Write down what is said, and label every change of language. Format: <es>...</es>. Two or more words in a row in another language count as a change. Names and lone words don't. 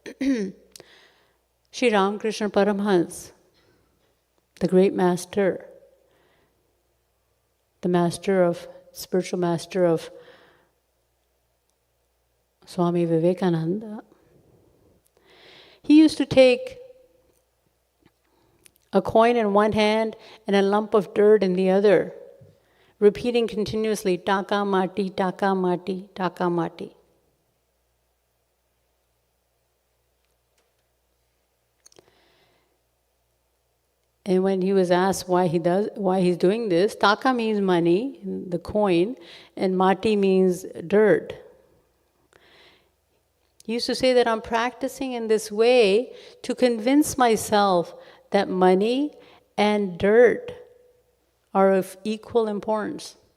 <en>Shri Ramakrishna Paramhans, the great master, spiritual master of Swami Vivekananda, he used to take a coin in one hand and a lump of dirt in the other, repeating continuously,</en> <bn>"টাকা মাটি, টাকা মাটি, টাকা মাটি."</bn> <en>And when he was asked why he's doing this, taka means money, the coin, and mati means dirt. He used to say that I'm practicing in this way to convince myself that money and dirt are of equal importance.</en>